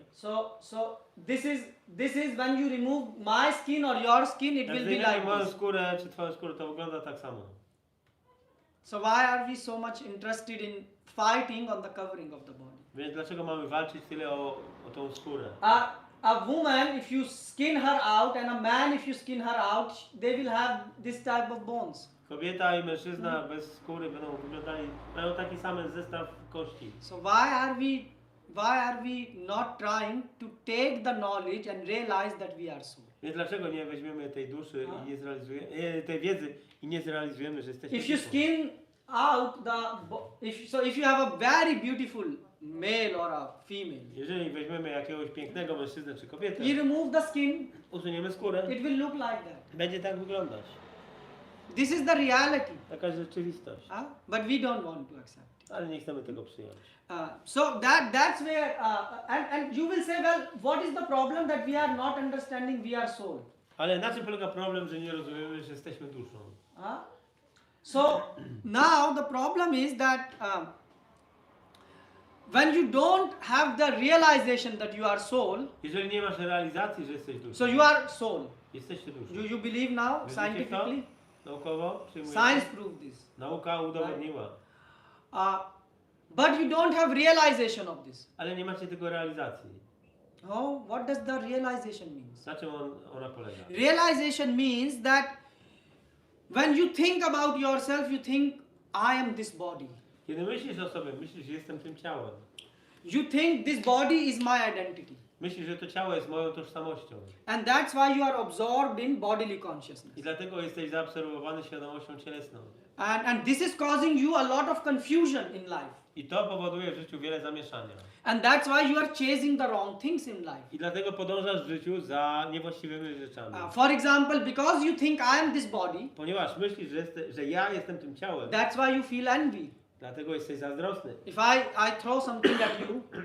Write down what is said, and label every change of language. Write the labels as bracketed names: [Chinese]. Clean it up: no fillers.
[English] so this is when you remove my skin or your skin, it [Polish] jak [English] will be [Polish] zdejmiemy [English] like [Polish] moją [English] this. [Polish] skórę czy twoją skórę, to wygląda tak samo. [English] So why are we so much interested in fighting on the covering of the body? [Polish] Więc dlaczego mamy walczyć tyle o tą skórę? [English] A woman, if you skin her out, and a man, if you skin her out, they will have this type of bones. [Polish] Kobieta i mężczyzna bez skóry będą wyglądali, mają taki sam zestaw kości. [English] So why are we why are we not trying to take the knowledge and realize that we are soul? [Polish] Więc dlaczego nie weźmiemy tej duszy i nie zrealizujemy, tej wiedzy i nie zrealizujemy, że jesteśmy [English] If you [Polish] duszą? [English] skin out if you have a very beautiful male or a female, [Polish] Jeżeli weźmiemy jakiegoś pięknego mężczyznę czy kobietę, [English] you remove the skin, [Polish] usuniemy skórę, [English] it will look like that. [Polish] będzie tak wyglądać. [English] This is the reality. [Polish] Taka jest rzeczywistość. [English] But we don't want to accept it. [Polish] Ale nie chcemy tego przyjąć. [English] So that's where, and you will say, well, what is the problem that we are not understanding we are soul? [Polish] Ale na czym polega problem, że nie rozumiemy, że jesteśmy duszą? [English] So now the problem is that when you don't have the realization that you are soul, [Polish] Jeżeli nie masz realizacji, że jesteś duszą, [English] so you are soul. [Polish] jesteście duszą. [English] You believe now [Polish] Wierzycie w to? [English] scientifically? [Polish] Naukowo? Przyjmujecie? [English] Science proved this. [Polish] Nauka udowodniła. [English] But you don't have realization of this. [Polish] Ale nie macie tego realizacji. [English] Oh, what does the realization mean? [Polish] Na czym ona polega? [English] Realization means that when you think about yourself, you think, I am this body. [Polish] Kiedy myślisz o sobie, myślisz, że jestem tym ciałem. [English] You think this body is my identity. [Polish] Myślisz, że to ciało jest moją tożsamością. [English] And that's why you are absorbed in bodily consciousness. [Polish] I dlatego jesteś zaabsorbowany świadomością cielesną. [English] And this is causing you a lot of confusion in life. [Polish] I to powoduje w życiu wiele zamieszania. [English] And that's why you are chasing the wrong things in life. [Polish] I dlatego podążasz w życiu za niewłaściwymi rzeczami. [English] For example, because you think I am this body, [Polish] Ponieważ myślisz, że ja jestem tym ciałem, [English] that's why you feel envy. [Polish] dlatego jesteś zazdrosny. [English] If I throw something at you,